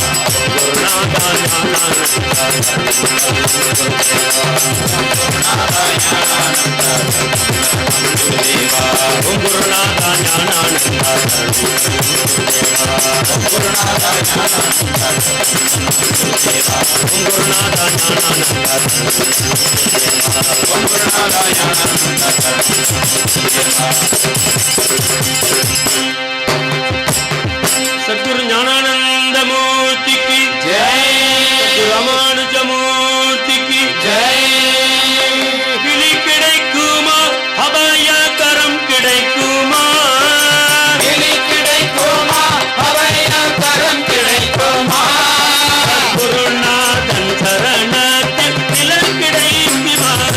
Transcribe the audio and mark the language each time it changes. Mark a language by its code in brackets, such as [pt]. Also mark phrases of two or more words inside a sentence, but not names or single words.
[ta] குருநாதா ஞானானந்த சரணம் சரணம் குருநாதா ஞானானந்த சரணம் குருதேவா ஓம் குருநாதா ஞானானந்த சரணம் குருதேவா குருநாதா ஞானானந்த சரணம் குருதேவா ஓம் குருநாதா ஞானானந்த [hi] सद्गुरु ज्ञानानंद मूर्ति की जय, रामानुज मूर्ति की जय. [ta] கிளி கிடைக்குமா அபய கரம் கிடைக்குமா, கிளி கிடைக்குமா அபய கரம் கிடைக்குமா, குருநாதன் சரணத்தில் நிழல் கிடைக்குமா,